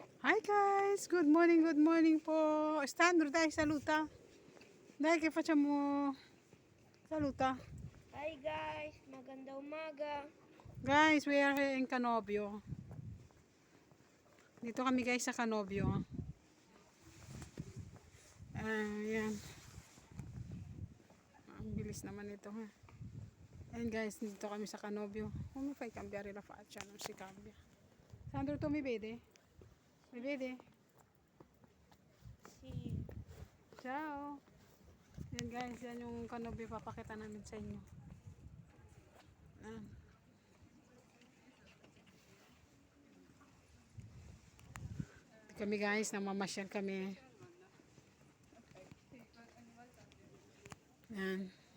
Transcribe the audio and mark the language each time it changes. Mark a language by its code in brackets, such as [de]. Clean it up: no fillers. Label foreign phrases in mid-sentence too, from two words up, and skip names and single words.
[en] Hi guys, good morning po. [it] Stanno dai, saluta. Dai, che facciamo? Saluta. [en] Hi guys, [tl] maganda umaga. [en] Guys, we are here in Canobio. [tl] Dito kami guys sa Canobio. Yan. Ang bilis naman ito ha. [en] And guys, [tl] dito kami sa Canobio. [it] Come fai a cambiare la faccia? Non si cambia. Sandro, tu mi vedi? Mi vedi? Si Ciao. [tl] Yan guys, yan yung Canobio papakita namin sa inyo. Yan. Kami guys, namamasyal kami. Yan.